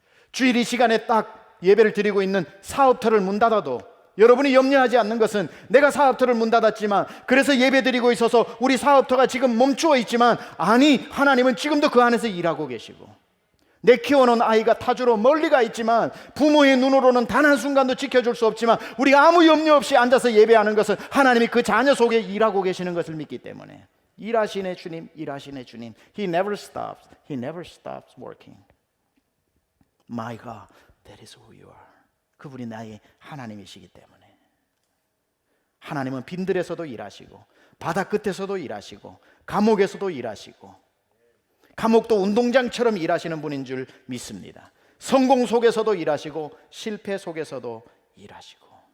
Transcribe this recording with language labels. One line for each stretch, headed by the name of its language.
Korean: 주일 이 시간에 딱 예배를 드리고 있는 사업터를 문 닫아도 여러분이 염려하지 않는 것은 내가 사업터를 문 닫았지만 그래서 예배 드리고 있어서 우리 사업터가 지금 멈추어 있지만, 아니 하나님은 지금도 그 안에서 일하고 계시고, 내 키워놓은 아이가 타주로 멀리 가 있지만 부모의 눈으로는 단 한순간도 지켜줄 수 없지만 우리가 아무 염려 없이 앉아서 예배하는 것은 하나님이 그 자녀 속에 일하고 계시는 것을 믿기 때문에, 일하시네 주님, 일하시네 주님.
English: He never stops. He never stops working. My God, that is who you are.
Korean: 그분이 나의 하나님이시기 때문에 하나님은 빈들에서도 일하시고 바다 끝에서도 일하시고 감옥에서도 일하시고, 감옥도 운동장처럼 일하시는 분인 줄 믿습니다. 성공 속에서도 일하시고 실패 속에서도 일하시고.